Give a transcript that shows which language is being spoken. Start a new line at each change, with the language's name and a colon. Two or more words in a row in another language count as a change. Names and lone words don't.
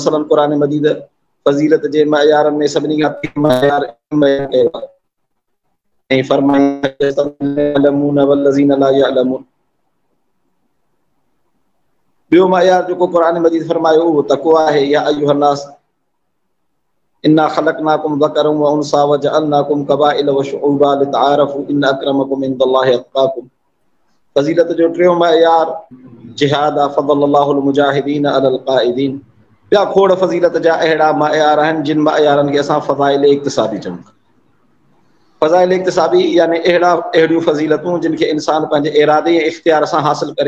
Sindhi: मसलन क़ुरान मजीद फ़ज़ीलत जे मयारनि में सभिनी खां मयार कयो आहे ऐं फरमाईं ॿियो मयार जेको क़ुरान मजीद फरमायो उहो तक़वा आहे।
Arabic: يا أيها الناس إنا خلقناكم ذكرا وأنثى وجعلناكم قبائل وشعوبا لتعارفوا إن أكرمكم عند الله أتقاكم.
Sindhi: फ़ज़ीलत जो टियों मयार जिहाद आहे,
Arabic: فضل الله المجاهدين على القاعدين.
Sindhi: ॿिया खोड़ फ़ज़ीलत जा अहिड़ा मयार आहिनि जिन मयारनि खे असां फ़ज़ाइल इक्तिसाबी चऊं। फ़ज़ाइल इक्तिसाबी यानी अहिड़ियूं फ़ज़ीलतूं जिन खे इंसान पंहिंजे इरादे ऐं इख़्तियार सां हासिल करे।